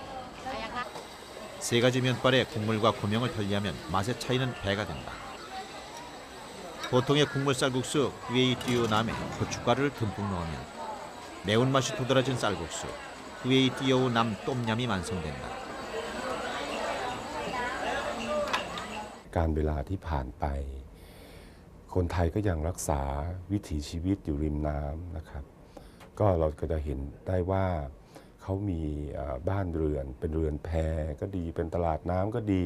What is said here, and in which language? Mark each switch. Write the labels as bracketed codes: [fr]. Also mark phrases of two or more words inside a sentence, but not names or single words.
[ko] 세 가지 면발에 국물과 고명을 편리하면 맛의 차이는 배가 된다. 보통의 국물 쌀국수 구웨이 띠오우 남에 고춧가루를 듬뿍 넣으면 매운맛이 도드라진 쌀국수 구웨이 띠오우 남 똠얌이 완성된다. [th] การเวลาที่ผ่านไปคนไทยก็ยังรักษาวิถีชีวิตอยู่ริมน้ำนะครับก็เราก็จะเห็นได้ว่าเขามีบ้านเรือนเป็นเรือนแพก็ดีเป็นตลาดน้ำก็ดี